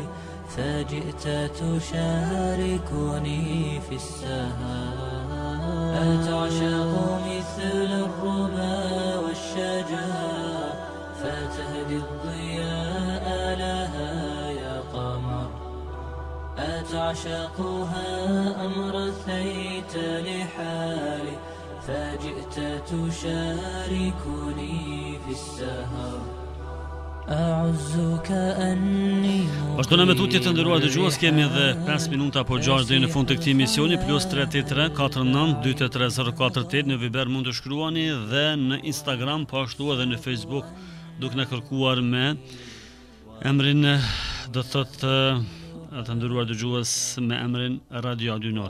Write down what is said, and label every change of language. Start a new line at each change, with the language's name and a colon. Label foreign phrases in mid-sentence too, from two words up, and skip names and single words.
Arabic: فجئت تشاركني في السهام أتعشق مثل الربا والشجر فتهدي الضياء لها يا قمر أتعشقها أم رثيت لحالي فجئت تشاركني في السهر أعزك أني
Albanian: Vazhdojmë me tutje të nderuar dëgjues, kemi edhe 5 minuta apo 6 deri në fund të këtij emisioni, plus 383 49 283 048 në Viber mund të shkruani dhe në Instagram, po ashtu edhe në Facebook, duke na kërkuar me emrin, do të thotë të nderuar dëgjues, me emrin Radio Adynor.